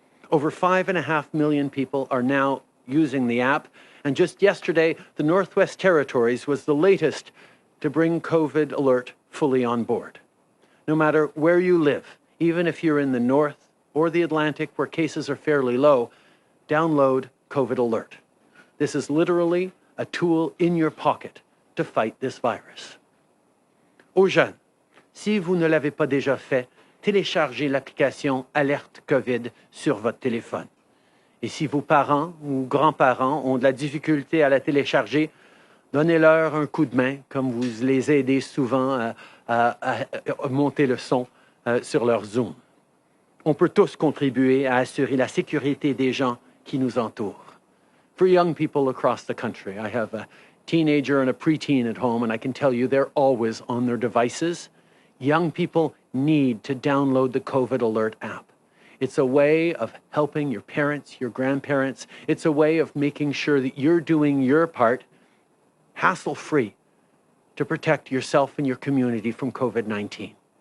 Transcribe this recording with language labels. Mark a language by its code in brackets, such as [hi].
[en] Over 5.5 million people are now using the app, and just yesterday, the Northwest Territories was the latest to bring COVID Alert fully on board. No matter where you live, even if you're in the North or the Atlantic where cases are fairly low, download COVID Alert. This is literally a tool in your pocket to fight this virus. [fr] Aux jeunes, si vous ne l'avez pas déjà fait, téléchargez l'application Alerte COVID sur votre téléphone. Et si vos parents ou grands-parents ont de la difficulté à la télécharger, donnez-leur un coup de main, comme vous les aidez souvent à monter le son sur leur Zoom. On peut tous contribuer à assurer la sécurité des gens qui nous entourent. [en] For young people across the country, I have a teenager and a preteen at home, and I can tell you they're always on their devices. Young people need to download the COVID Alert app. It's a way of helping your parents, your grandparents. It's a way of making sure that you're doing your part, hassle-free, to protect yourself and your community from COVID-19.